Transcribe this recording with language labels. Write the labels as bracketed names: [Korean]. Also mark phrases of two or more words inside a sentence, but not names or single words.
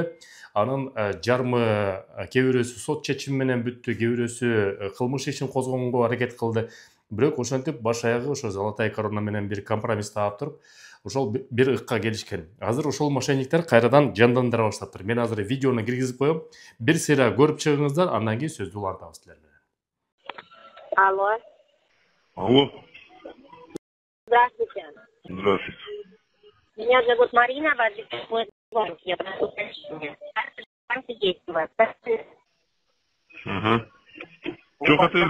[Kyrgyz] Анын жарымы кээ бирөөсү сот чечими менен бүттү, кээ бирөөсү кылмыш ишин козгогонго аракет кылды. Бирок ошентип баш аягы ошо Золотая корона менен бир компромисс таап туруп, ошол бир ыкка келишкен. Азыр ошол мошенниктер кайрадан жандандыра баштаптыр. Мен азыр видеону киргизип коем. Бир сыйра көрүп чыгыңыздар, андан кийин сөздү улантабыз силер менен. [Russian] Алло. Алло. Здравствуйте. Здравствуйте. Меня зовут Марина, вас беспокоит банк. Я прошу прощения. Карта банка есть у вас. Ага. Что хотели?